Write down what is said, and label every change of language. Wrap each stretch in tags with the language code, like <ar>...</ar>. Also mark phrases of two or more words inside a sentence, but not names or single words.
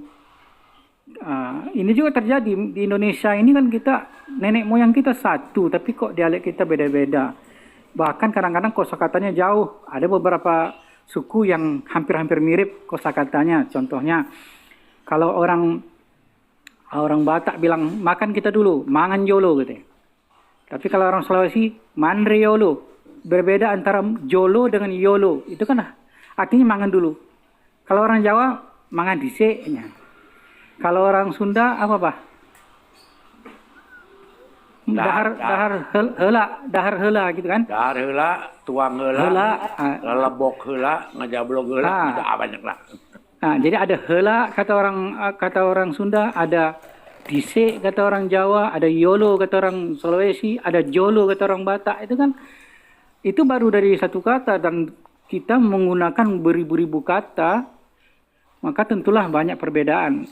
<id>Ini juga terjadi di Indonesia ini kan kita nenek moyang kita satu tapi kok dialek kita beda-beda. Bahkan kadang-kadang kosakatanya jauh. Ada beberapa suku yang hampir-hampir mirip kosakatanya. Contohnya kalau orang Batak bilang makan kita dulu,</id> <bbc>mangan jolo gitu.</bbc> <id>Tapi kalau orang Sulawesi mandre yolo. Berbeda antara jolo dengan yolo. Itu kan artinya mangan dulu. Kalau orang Jawa mangan diseknya. Kalau orang Sunda apa, Pak?</id> <su>Dahar heula</su> <id>gitu kan?</id> <su>Dahar heula, tuang heula, lebok heula, ngajablok heula,</su> <id>banyak lah. Nah, jadi ada heula kata orang Sunda, ada disek kata orang Jawa, ada yolo kata orang Sulawesi, ada jolo kata orang Batak. Itu baru dari satu kata dan kita menggunakan beribu-ribu kata, maka tentulah banyak perbedaan.</id>